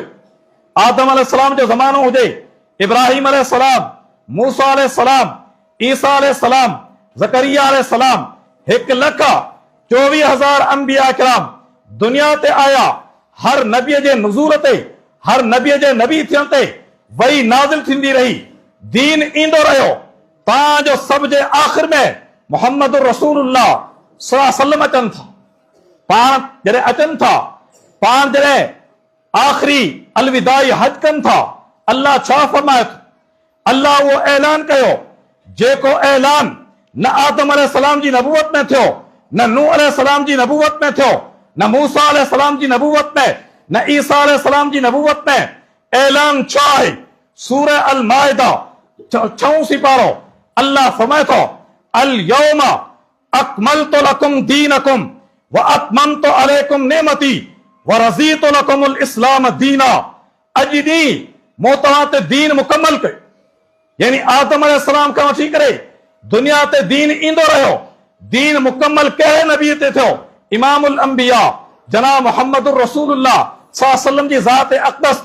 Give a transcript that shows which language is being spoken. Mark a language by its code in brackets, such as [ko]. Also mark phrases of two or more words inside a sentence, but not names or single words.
[sd] आदम अलैहिस्सलाम जो ज़मानो हुजे, इब्राहिम अलैहिस्सलाम, मूसा अलैहिस्सलाम, ईसा अलैहिस्सलाम, ज़करिया अलैहिस्सलाम, 1,24,000 अंबिया इकराम दुनिया ते आया। हर नबीअ जे नुज़ूल ते, हर नबीअ जे नबी थियण ते वही नाज़िल थींदी रही, दीन ईंदो रहियो। तव्हांजो सभ जे आख़िर में [ar] محمد رسول الله صلى الله عليه وسلم [sd] अचनि था। पाण जॾहिं अचनि था, पाण जॾहिं आख़िरी अलविदाई हज कनि था, अल्लाह छा फरमाए थो? अल्लाह उहो ऐलान कयो जेको ऐलान न आदम अलैहिस्सलाम जी नबूवत में थियो, न नूह अलैहिस्सलाम जी नबूवत में थियो, न मूसा अलैहिस्सलाम जी नबूवत में, न ईसा अलैहिस्सलाम जी नबूवत में। ऐलान छा आहे? सूरह अल माइदा 6 सिपारो अल्लाह फरमाए थो [ar] اليوم أكملت لكم دينكم وأتممت عليكم نعمتي ورضيت لكم الإسلام دينا. [sd] अॼु ॾींहुं मूं तव्हां ते दीन मुकमल कयो। यानी आदम अलैहिस्सलाम खां वठी करे दुनिया ते दीन ईंदो रहियो। दीन मुकम्मल कहिड़े नबी ते थियो? [ar] إمام الأنبياء [sd] जनाब मोहम्मद रसूलुल्लाह [ar] صلى الله عليه وسلم [sd] जी ज़ात अक़दस।